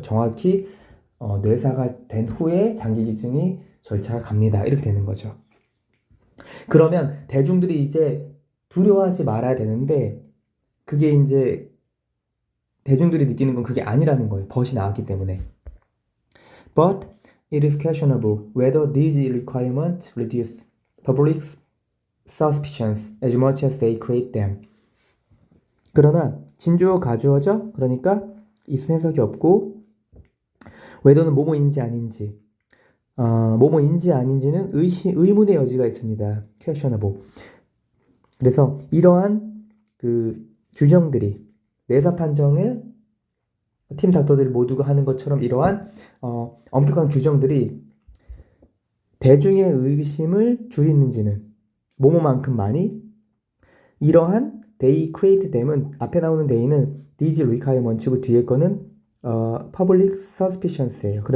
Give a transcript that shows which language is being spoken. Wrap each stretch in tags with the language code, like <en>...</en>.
<ko>정확히 뇌사가 된 후에 장기 기증이 절차가 갑니다. 이렇게 되는 거죠. 그러면 대중들이 이제 두려워하지 말아야 되는데 그게 이제 대중들이 느끼는 건 그게 아니라는 거예요. 벗이 나왔기 때문에.</ko> <en>But it is questionable whether these requirements reduce public suspicions as much as they create them.</en> <ko>그러나 진주어 가주어죠. 그러니까 있은 해석이 없고 whether는 뭐뭐인지 아닌지 뭐뭐인지 아닌지는 의문의 여지가 있습니다.</ko> <en>questionable.</en> <ko>그래서 이러한 그 규정들이 내사 판정을 팀 닥터들이 모두가 하는 것처럼 이러한 엄격한 규정들이 대중의 의심을 줄이는지는 뭐뭐만큼 많이 이러한</ko> <en>they create them</en> <ko>은 앞에 나오는 they는</ko> <en>these requirements</en> <ko>고 뒤에 거는</ko> <en>public suspicions</en> <ko>예요.</ko>